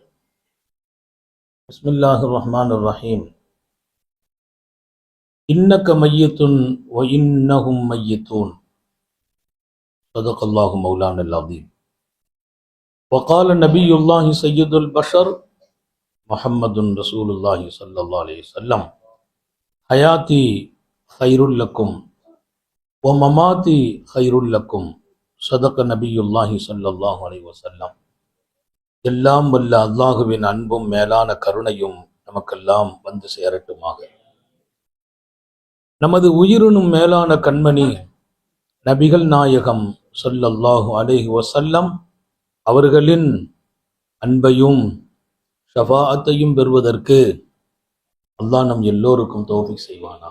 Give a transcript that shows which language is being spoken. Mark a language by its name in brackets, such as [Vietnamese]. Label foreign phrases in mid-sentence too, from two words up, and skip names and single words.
[Arabic] بسم الله الرحمن الرحيم إنك ميت وإنهم ميتون صدق الله مولانا العظيم وقال نبي الله سيد البشر محمد رسول الله صلى الله عليه وسلم حياتي خير لكم ومماتي خير لكم صدق نبي الله صلى الله عليه وسلم. [Tamil] எல்லாம் வல்ல அல்லாஹுவின் அன்பும் மேலான கருணையும் நமக்கெல்லாம் வந்து சேரட்டுமாக. நமது உயிரினும் மேலான கண்மணி நபிகள் நாயகம் [Arabic] صلى الله عليه وسلم [Tamil] அவர்களின் அன்பையும் ஷஃபாஅத்தையும் பெறுவதற்கு அல்லாஹ் நம் எல்லோருக்கும் தௌஃபீக் செய்வானாக.